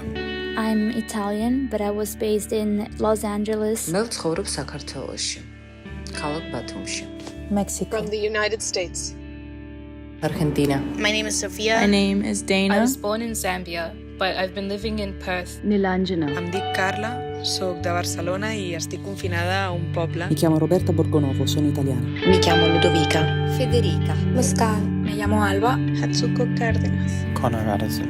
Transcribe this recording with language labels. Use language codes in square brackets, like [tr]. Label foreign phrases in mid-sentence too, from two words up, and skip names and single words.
[en] I'm Italian, but I was based in Los Angeles. Mexico. From the United States. Argentina. My name is Sophia. My name is Dana. I was born in Zambia, but I've been living in Perth. Nilanjana. [ca] Em dic Carla, soc de Barcelona i estic confinada a un poble. [it] Mi chiamo Roberta Borgonovo, sono italiana. Mi chiamo Ludovica. Federica. Muscan. [es] Me llamo Alba. Hatsuko Cárdenas. Connor Addison.